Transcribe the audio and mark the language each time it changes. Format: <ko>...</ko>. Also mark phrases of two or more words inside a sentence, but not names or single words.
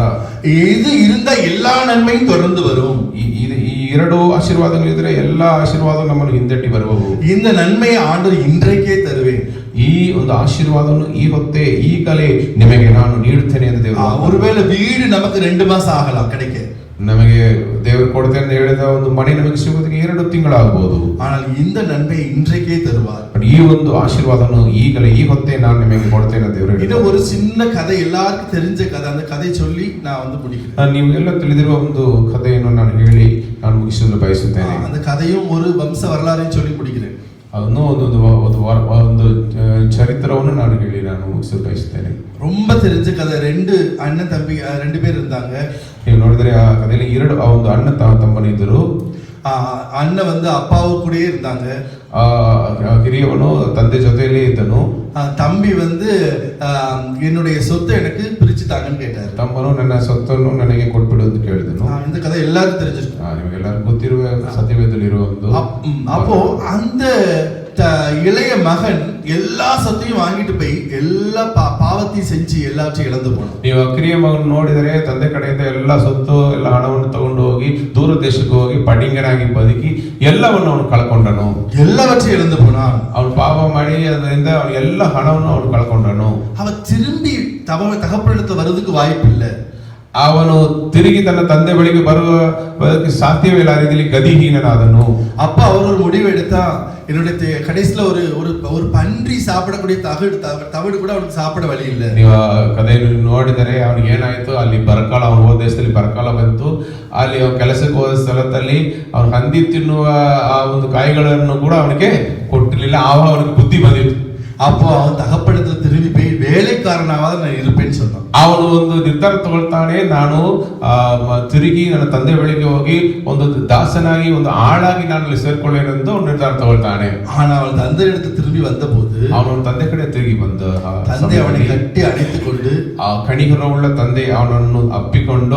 <ta>இது இருந்த எல்லா நன்மையும் தொடர்ந்து வரும்.</ta> <kn>ಈ ಎರಡು ಆಶೀರ್ವಾದಗಳಿದ್ರೆ ಎಲ್ಲ ಆಶೀರ್ವಾದ ನಮ್ಮನ್ನು ಹಿಂದಟ್ಟಿ ಬರುವವು.</kn> <ta>இந்த நன்மையை ஆண்டவர் இன்றைக்கே தருவேன்.</ta> <kn>ಈ ಒಂದು ಆಶೀರ್ವಾದವನ್ನು ಈ ಹೊತ್ತೇ ಈಗಲೇ ನಿಮಗೆ ನಾನು ನೀಡುತ್ತೇನೆ ಎಂದು ದೇವರು.</kn> <ta>ஒருவேளை வீடு நமக்கு 2 மாசம் ஆகலாம் கிடைக்க.</ta> <kn>ನಮಗೆ ದೇವರು ಕೊಡ್ತೇನೆ ಅಂತ ಹೇಳಿದ ಒಂದು ಮನೆ ನಮಗೆ ಸಿಗೋದಕ್ಕೆ 2 ತಿಂಗಳಾಗಬಹುದು.</kn> <ta>ஆனால் இந்த நன்மை இன்றைக்கே தருவார்.</ta> <kn>ಈ ಒಂದು ಆಶೀರ್ವಾದವನ್ನು ಈಗಲೇ ಈ ಹೊತ್ತೇ ನಾನು ನಿಮಗೆ ಕೊಡ್ತೇನೆ ಅಂತ ದೇವರು.</kn> <ta>ಇದು ஒரு சின்ன கதை, எல்லாருக்கும் தெரிஞ்ச கதை. அந்த ಕಥೆ சொல்லி நான் வந்து முடிக்கிறேன்.</ta> <kn>ನೀವೆಲ್ಲ ತಿಳಿದಿರುವ ಒಂದು ಕಥೆಯನ್ನು ನಾನು ಹೇಳಿ ನಾನು ಮುಗಿಸಲು ಬಯಸುತ್ತೇನೆ.</kn> <ta>அந்த கதையும் ஒரு வம்ச வரலாறையும் சொல்லி முடிக்கிறேன்.</ta> <kn>ಅದನ್ನು ಒಂದು ಚರಿತ್ರವನ್ನು ನಾನು ಹೇಳಿ ನಾನು ಮುಗಿಸಲು ಬಯಸುತ್ತೇನೆ.</kn> <ta>ரொம்ப தெரிஞ்ச கதை. 2 அண்ணன் தம்பி 2 பேர் இருந்தாங்க.</ta> <kn>ನೀವು ನೋಡಿದರೆ ಆ ಕಥೆಯಲ್ಲಿ ಒಂದು ಅಣ್ಣ ತಮ್ಮನಿದ್ದರು.</kn> <ta>அண்ணன் வந்து அப்பாவு கூடயே இருந்தாங்க.</ta> <kn>ಹಿರಿಯವನು ತಂದೆ ಜೊತೆಯಲ್ಲಿ ಇದ್ದನು.</kn> <ta>தம்பி வந்து என்னுடைய சொத்தை எனக்கு பிரிச்சு தாங்கன்னு கேட்டாரு.</ta> <kn>ತಮ್ಮನು ನನ್ನ ಸೊತ್ತನ್ನು ನನಗೆ ಕೊಟ್ಬಿಡು ಅಂತ ಕೇಳಿದನು.</kn> <ta>இந்த ಕಥೆ எல்லாருக்கும் தெரிஞ்சிருக்கும்.</ta> <kn>ನಿಮಗೆಲ್ಲರಿಗೂ ಗೊತ್ತಿರುವ ಸತ್ಯವೇದದಲ್ಲಿ ಒಂದು.</kn> <ta>அப்போ அந்த இளைய மகன் எல்லா சொத்தையும் வாங்கிட்டு போய் எல்லா பாவத்தையும் செஞ்சு எல்லாத்தையும் இழந்து போனான்.</ta> <kn>ನೀವು ಕಿರಿಯ ಮಗನ ನೋಡಿದರೆ ತಂದೆ ಕಡೆಯಿಂದ ಎಲ್ಲ ಸೊತ್ತು ಎಲ್ಲ ಹಣವನ್ನು ತಗೊಂಡು ಹೋಗಿ ದೂರ ದೇಶಕ್ಕೆ ಹೋಗಿ ಪಡಿಂಗನಾಗಿ ಬದುಕಿ ಎಲ್ಲವನ್ನು ಅವನು ಕಳ್ಕೊಂಡನು.</kn> <ta>எல்லாவற்றையும் இழந்து போனான்.</ta> <kn>ಅವನು ಪಾಪ ಮಾಡಿ ಅದರಿಂದ ಅವನು ಎಲ್ಲ ಹಣವನ್ನು ಅವನು ಕಳ್ಕೊಂಡನು.</kn> <ta>அவன் திரும்பಿ தகப்பனிடத்துல வரதுக்கு வாய்ப்பு இல்லை.</ta> <kn>ಅವನು ತಿರುಗಿ ತನ್ನ ತಂದೆ ಬಳಿಗೆ ಬರುವುದಕ್ಕೆ ಸಾಧ್ಯವಿಲ್ಲ. ಆ ರೀತಿಯಲ್ಲಿ ಗದಿಹೀನನಾದನು.</kn> <ta>அப்ப அவர் ஒரு முடிவு எடுத்தா, என்னுடைய கடைசில ஒரு பன்றி சாப்பிடக்கூடிய தவிடு கூட அவனுக்கு சாப்பிட வழி இல்லை.</ta> <kn>ನೀವು ಕಥೆಯನ್ನು ನೋಡಿದರೆ ಅವನಿಗೆ ಏನಾಯ್ತು, ಅಲ್ಲಿ ಬರಕಾಲ, ಅವನು ಹೋದ ದೇಶದಲ್ಲಿ ಬರಕಾಲ ಬಂತು. ಅಲ್ಲಿ ಅವನು ಕೆಲಸಕ್ಕೆ ಹೋದ ಸ್ಥಳದಲ್ಲಿ ಅವನು ಹಂದಿ ತಿನ್ನುವ ಆ ಒಂದು ಕಾಯಿಗಳನ್ನು ಕೂಡ ಅವನಿಗೆ ಕೊಟ್ಟಿರಲಿಲ್ಲ. ಆವಾಗ ಅವನಿಗೆ ಬುದ್ಧಿ ಬಂದಿತ್ತು.</kn> <ta>அப்போ அவன் தகப்படத்துல திரும்பி போய் வேலைக்காரனாவது நான் இருப்பேன்னு சொன்னான்.</ta> <kn>ಅವನು ಒಂದು ನಿರ್ಧಾರ ತಗೊಳ್ತಾನೆ, ನಾನು ತಿರುಗಿ ನನ್ನ ತಂದೆ ಬಳಿಗೆ ಹೋಗಿ ಒಂದು ದಾಸನಾಗಿ ಒಂದು ಆಳಾಗಿ ನಾನು ಅಲ್ಲಿ ಸೇರ್ಕೊಳ್ಳೇನೆಂದು ಒಂದು ನಿರ್ಧಾರ ತಗೊಳ್ತಾನೆ.</kn> <ta>ஆனா அவன் தந்தை இடத்து திரும்பி வந்தபோது</ta> <kn>ಅವನ ತಂದೆ ಕಡೆ ತಿರುಗಿ ಬಂದ</kn> <ta>ತಂದೆ ಅವனை கட்டி அணைத்துக்கொண்டு,</ta> <kn>ಆ ಕಣಿಗರವುಳ್ಳ ತಂದೆ ಅವನನ್ನು ಅಪ್ಪಿಕೊಂಡು,</kn>